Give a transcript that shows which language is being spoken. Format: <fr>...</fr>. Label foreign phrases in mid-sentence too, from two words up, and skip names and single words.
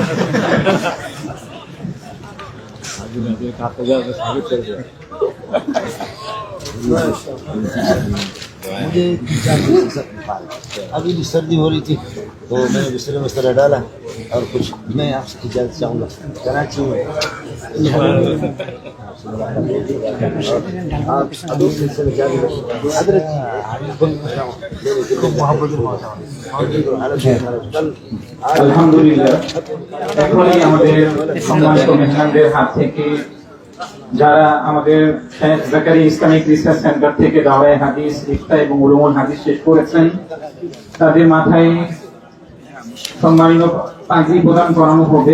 <ur>مجھے ابھی بھی سردی ہو رہی تھی تو میں نے بستر میں بستر ڈالا اور کچھ میں آپ سے اجازت چاہوں گا. کراچی میں</ur> <bn>আলহামদুলিল্লাহ এখনই আমাদের সম্মানিত মেহমানদের হাত থেকে যারা আমাদের শেখ জাকারিয়া ইসলামিক রিসার্চ সেন্টার থেকে দাওয়ায়ে হাদিস, ইফতা এবং উলুমুল হাদিস শেষ করেছেন, তাদের মাথায় সম্মানিত পাগড়ি প্রদান করানো হবে.</bn>